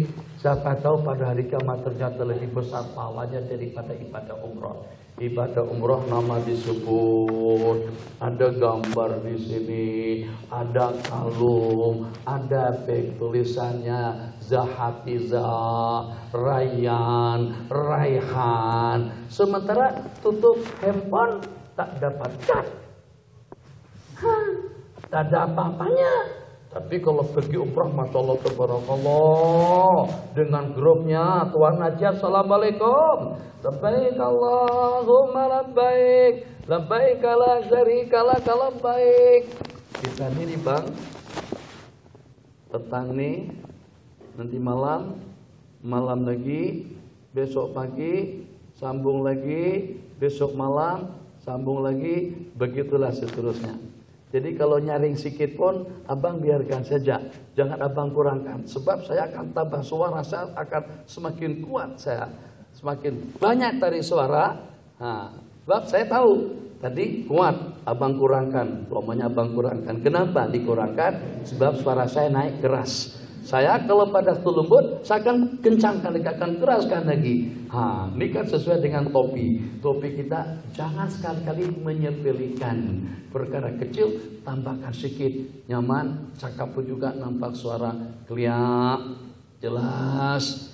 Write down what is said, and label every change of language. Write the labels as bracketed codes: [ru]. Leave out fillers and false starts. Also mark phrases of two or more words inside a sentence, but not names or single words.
[ms] Siapa tahu pada hari kiamat ternyata lebih besar pahalanya daripada ibadah umroh. Ibadah umroh nama disebut, ada gambar di sini, ada kalung, ada bag tulisannya Zahatiza, Rayyan, Raihan. Sementara tutup handphone tak dapat cat, tak ada apa-apanya. Tapi kalau pergi umrah, [ar] ما شاء الله تبارك الله, [ms] dengan grupnya Tuan Najib, [ar] السلام عليكم لبيك اللهم لبيك لبيك لا شريك لك لبيك. [ms] Kita ini bang, petang nih, nanti malam lagi, besok pagi, sambung lagi, besok malam, sambung lagi, begitulah seterusnya. Jadi kalau nyaring sikit pun abang biarkan saja, jangan abang kurangkan, sebab saya akan tambah suara, saya akan semakin kuat, saya semakin banyak tarik suara. Nah, sebab saya tahu tadi kuat, abang kurangkan, lomanya abang kurangkan. Kenapa dikurangkan? Sebab suara saya naik keras. Saya kalau pada lembut, saya akan kencangkan, akan keraskan lagi. Ini kan sesuai dengan topi. Topi kita jangan sekali-kali menyepelekan. Perkara kecil, tambahkan sedikit. Nyaman, cakap pun juga nampak suara keliak, jelas.